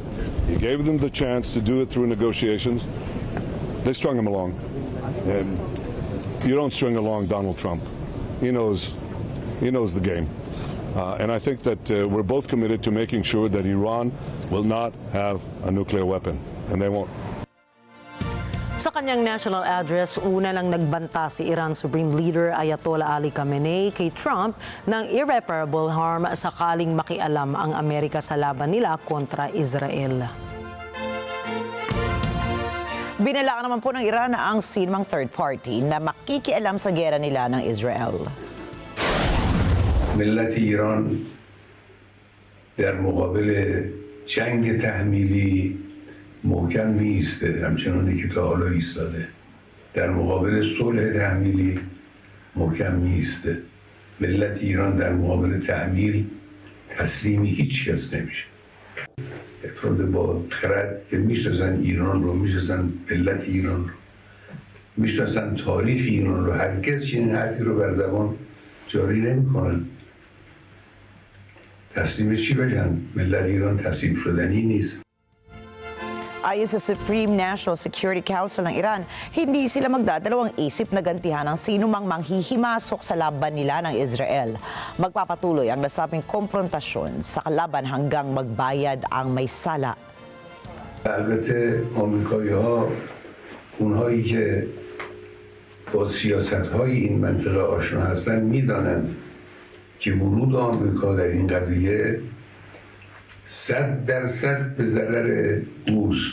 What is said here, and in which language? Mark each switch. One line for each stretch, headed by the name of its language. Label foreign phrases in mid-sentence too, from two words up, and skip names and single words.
English: He gave them the chance to do it through negotiations. They strung him along. And you don't string along Donald Trump. He knows the game. And I think that we're both committed to making sure that Iran will not have a nuclear weapon, and they won't.
Filipino: Sa kanyang
English: national address,
Filipino: una lang nagbanta si Iran Supreme Leader Ayatollah Ali Khamenei kay Trump ng
English: irreparable harm
Filipino: sakaling makialam ang Amerika sa laban nila kontra Israel. Binalaka naman po ng Iran ang sinumang
English: third party
Filipino: na makikialam sa gera nila ng Israel.
Persian: ملت ایران در مقابل جنگ تحمیلی محکم می‌ایسته، همچنانی که تا حالا ایستاده. در مقابل صلح تحمیلی محکم می‌ایسته. ملت ایران در مقابل تحمیل تسلیم هیچ کس نمیشه. افراد با خرد که میشناسن ایران رو، میشناسن ملت ایران رو، میشناسن تاریخ ایران رو، هرگز چنین حرفی رو بر زبان جاری نمی‌کنن. تسلیم چی بشن؟ ملت ایران تسلیم شدنی نیست.
Filipino: Ayon sa Supreme National Security Council ng Iran, hindi sila magdadalawang isip na gantihan ang sinumang manghihimasok sa laban nila ng Israel. Magpapatuloy ang nasabing konfrontasyon sa kalaban hanggang magbayad ang may sala.
Persian: البته آمریکایی‌ها اونهایی که با سیاست‌های این منطقه آشنا هستند می‌دانند که ورود آمریکا در این قضیه 100% به ضرر اوست.